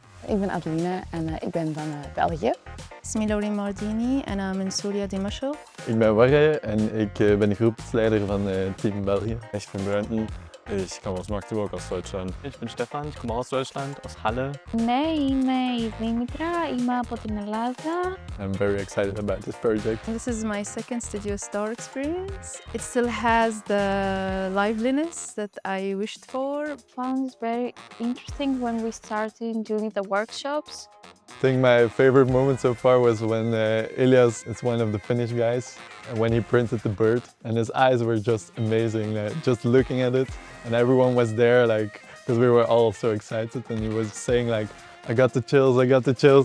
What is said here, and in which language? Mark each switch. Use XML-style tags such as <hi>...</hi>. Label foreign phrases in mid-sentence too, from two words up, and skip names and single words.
<nl>ik ben Algemene en ik ben van België.</nl> <ar>Ismi Mardini en من سوريا دمشق.</ar> <nl>Ik ben Warre en ik ben groepsleider van Team België.</nl> <de>Ich bin Brandon, ich komme aus Magdeburg, aus Deutschland. Ich bin Stefan, ich komme aus Deutschland, aus Halle.</de> <el>Ναι, είμαι η Δήμητρα, είμαι από την Ελλάδα.</el> <en>I'm very excited about this project. This is my second StudioStar experience. It still has the liveliness that I wished for. Found it very interesting when we started doing the workshops. I think my favorite moment so far was when Elias is one of the Finnish guys, and when he printed the bird, and his eyes were just amazing, just looking at it, and everyone was there, like, because we were all so excited, and he was saying like, I got the chills, I got the chills.</en>